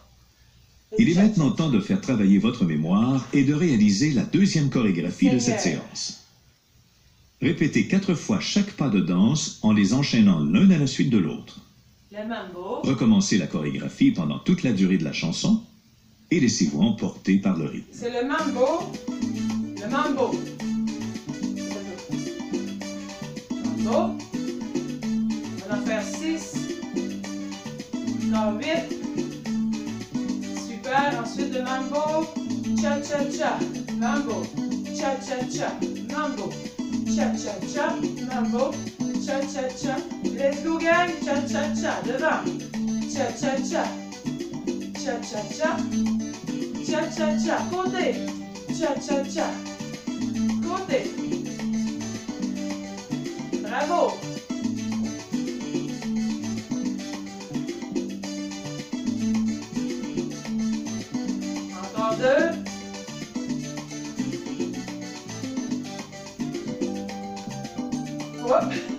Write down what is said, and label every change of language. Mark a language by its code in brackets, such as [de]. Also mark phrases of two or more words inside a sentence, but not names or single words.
[fr] Il est maintenant temps de faire travailler votre mémoire et de réaliser la deuxième chorégraphie de cette Seigneur. séance. Répétez 4 fois chaque pas de danse en les enchaînant l'un à la suite de l'autre. Le mambo. Recommencez la chorégraphie pendant toute la durée de la chanson et laissez-vous emporter par le rythme. C'est le mambo. Le mambo. Mambo. On va en faire 6. Encore 8. Super. Ensuite le mambo. Cha-cha-cha. Mambo. Cha-cha-cha. Mambo. Cha-cha-cha. Mambo. Cha-cha-cha. [en] Let's go, gang. [fr] Cha-cha-cha. Devant. Cha-cha-cha. Cha-cha-cha. Cha-cha-cha. Côté. Cha-cha-cha. Côté. Bravo. Encore 2. Hop.